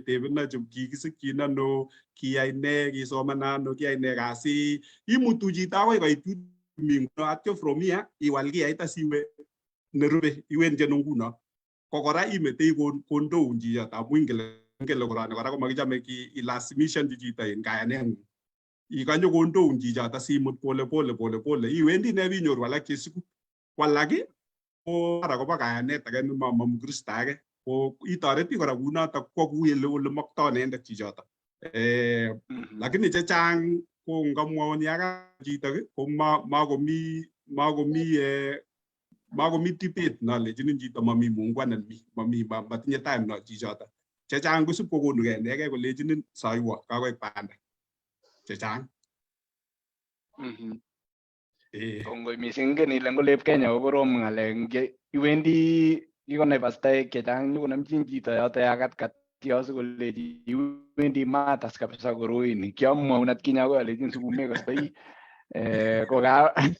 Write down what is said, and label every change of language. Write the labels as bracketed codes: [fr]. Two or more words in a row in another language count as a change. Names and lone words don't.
[kln] tebe na chum kikisikina no kiyai ne kisomana no kiyai ne kasi imutu chito akoi koitut minguno atyo [en] from here [kln] iwal kiyai tasiwe nerube iwendi nguno kokora imetei kondoun chichot amu ingele korani kora komakichome ilasimishan chichito en kayanengung ikanyo kondoun chichot asimut pole iwendi ne binyoru alak chesiku walaki ko ara kobo kayanet ake mamukristo ake ko itoreti kora kunoto kwa kuyele ole makto nendet chichoto lakini chechang ko ngamwoni aka chito ko makomi debate nalechinin chito mami muungwanan mami matinye time no chichoto chechang kosip kokonu kendeke kolechinin soiwo kakoek panda chechang kongoi mising ngen ile ngolep Kenya ko korom ngalek iwendi ikonai pastaek chechang nyokonamchin chito yoto yakatkat kiosu kolechi iwendi matas kabisa koroini kiamwaun atkinye akoi alechin sikume kostoi ko ka